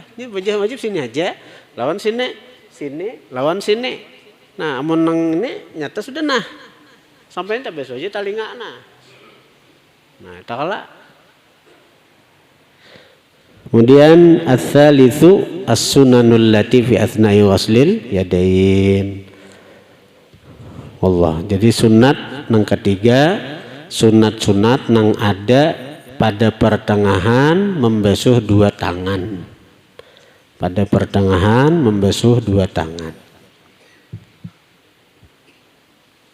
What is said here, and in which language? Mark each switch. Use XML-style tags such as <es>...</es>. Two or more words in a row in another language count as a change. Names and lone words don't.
<bjn>Ini wajib sini aja. Lawan sini, lawan sini. Nah, amun nang ini nyata sudah nah. Sampai tak basuh aja talinga nah. Nah, tak kalah. Kemudian</bjn> <ar>الثالث السنن التي في أثناء وصل اليدين.</ar> <bjn>Allah. Jadi sunat nang ketiga, sunat nang ada pada pertengahan membasuh 2 tangan. Pada pertengahan membasuh 2 tangan.</bjn>